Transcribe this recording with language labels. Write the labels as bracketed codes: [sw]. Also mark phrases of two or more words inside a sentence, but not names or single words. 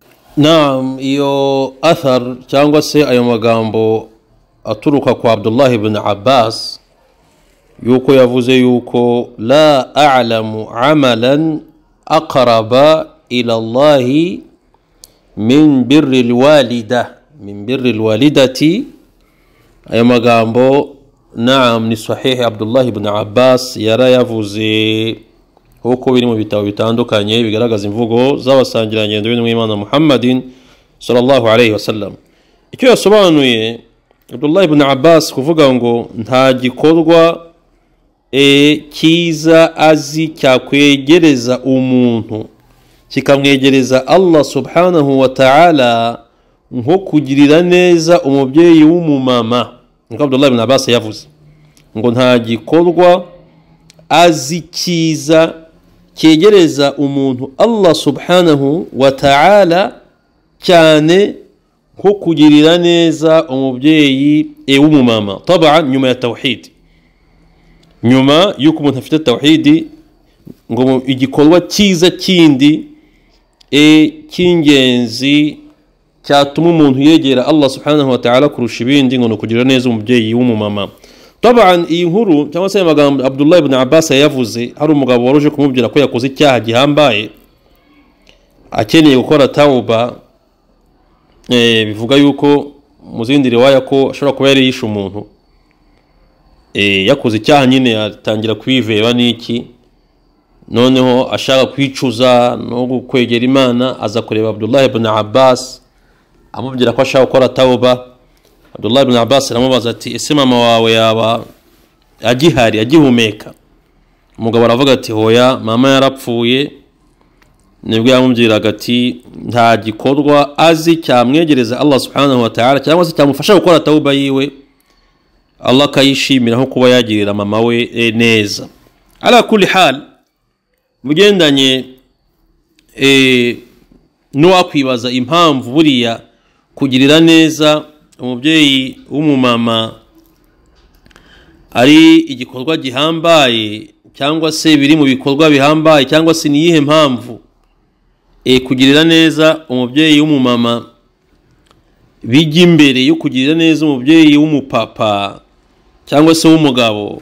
[rw] Naam, iyo athar cyangwa se ayo magambo aturuka kwa Abdullah ibn Abbas yuko yavuze yuko [ar] لا أعلم عملا أقرب إلى الله من بر الوالدة. [rw] Ayo magambo naam ni sahih Abdullah ibn Abbas yarayavuze huko biri mu bitabo bitandukanye bigaragaza imvugo z'abasangirangendo b'Imana Muhammadin [ar] صلى الله عليه وسلم. [rw] Icyo yasobanuye Abdullah ibn Abbas kuvuga ngo nta gikorwa kiza azi cyakwegereza umuntu kikamwegereza Allah [ar] سبحانه وتعالى [rw] nko kugirira neza umubyeyi w'umumama. Ngo Abdullah ibn Abbas yavuze ngo nta gikorwa azi kiza cyegereza umuntu Allah [ar] سبحانه وتعالى [rw] cyane nko kugirira neza umubyeyi w'umumama. Taban nyuma ya tawhid, nyuma yuko umuntu afite tawhid, ngo igikorwa cyiza kindi cy'ingenzi cyatuma umuntu yegera Allah [ar] سبحانه وتعالى [rw] kurusha ibindi ngo kugira neza umubyeyi w'umumama. Taban iyi nkuru cyangwa se amagambo Abdullah ibn Abbas yavuze hari umugabo waroje kumubwira ko yakoze icyaha gihambaye akeneye gukora tauba. Bivuga yuko mu zindi riwaya ko ashobora kuba yari yishe umuntu, yakoze icyaha nyine atangira kwiveba n'iki, noneho ashaka kwicuza no kwegera Imana, aza kureba Abdullah ibn Abbas amubwira ko ashaka gukora tauba. Abdullah ibn Abbas aramubaza ati ese mama wawe yaba agihari agihumeka? Umugabo aravuga ati hoya, mama yarapfuye. Nibwo yamubwiraga ati nta gikorwa azi cyamwegereza Allah [ar] سبحانه وتعالى [rw] cyangwa se cyamufasha gukora tauba yiwe Allah kayishimira nko kuba yagirira mama we neza. [ar] على كل حال, [rw] mugendanye no akwibaza impamvu buriya kugirira neza umubyeyi w'umumama ari igikorwa gihambaye cyangwa se biri mu bikorwa bihambaye, cyangwa se niyihe mpamvu kugirira neza umubyeyi w'umumama bijya imbere yo kugirira neza umubyeyi w'umupapa cyangwa se w'umugabo?